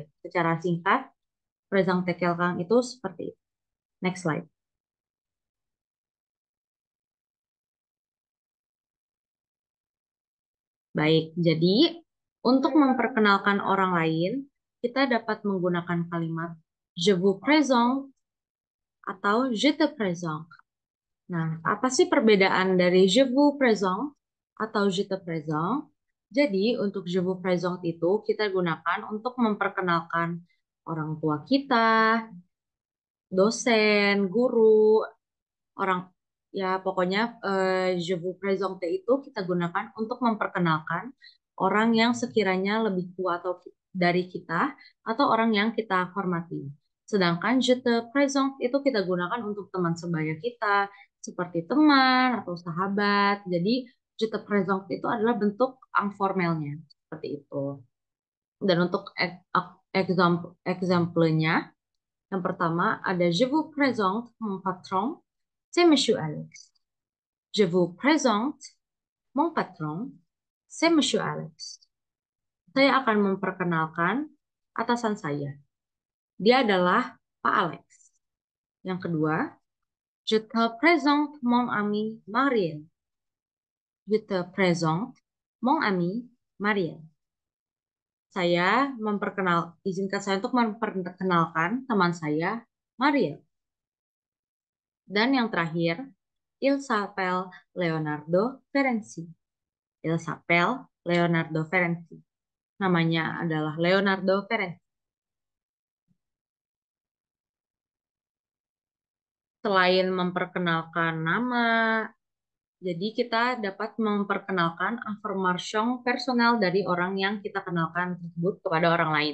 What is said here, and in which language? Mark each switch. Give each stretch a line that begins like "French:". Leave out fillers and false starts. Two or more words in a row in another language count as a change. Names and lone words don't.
Indonesian: Secara singkat, Rezang Tekkelkang itu seperti itu.
English: Next slide.
Indonesian: Baik, jadi untuk memperkenalkan orang lain, kita dapat menggunakan kalimat
French: je vous présente
Indonesian: atau
French: je te présente.
Indonesian: Nah, apa sih perbedaan dari
French: je vous présente
Indonesian: atau
French: je te présente?
Indonesian: Jadi, untuk
French: je vous présente
Indonesian: itu kita gunakan untuk memperkenalkan orang tua kita, dosen, guru, orang ya pokoknya
French: je vous présente
Indonesian: itu kita gunakan untuk memperkenalkan orang yang sekiranya lebih tua atau dari kita atau orang yang kita hormati. Sedangkan
French: je te présente
Indonesian: itu kita gunakan untuk teman sebaya kita seperti teman atau sahabat. Jadi
French: je te présente
Indonesian: itu adalah bentuk informalnya seperti itu. Dan untuk example-nya yang pertama ada
French: je vous présente mon patron, c'est Monsieur Alex. Je vous présente mon patron, c'est Monsieur Alex.
Indonesian: Saya akan memperkenalkan atasan saya. Dia adalah Pak Alex. Yang kedua,
French: je te présente mon ami Mariel. Je te présente mon ami Mariel.
Indonesian: Izinkan saya untuk memperkenalkan teman saya, Mariel. Dan yang terakhir,
French: il s'appelle Leonardo Ferenci. Il s'appelle Leonardo Ferenci.
Indonesian: Namanya adalah Leonardo Ferenci. Selain memperkenalkan nama, jadi kita dapat memperkenalkan informasi personal dari orang yang kita kenalkan tersebut kepada orang lain.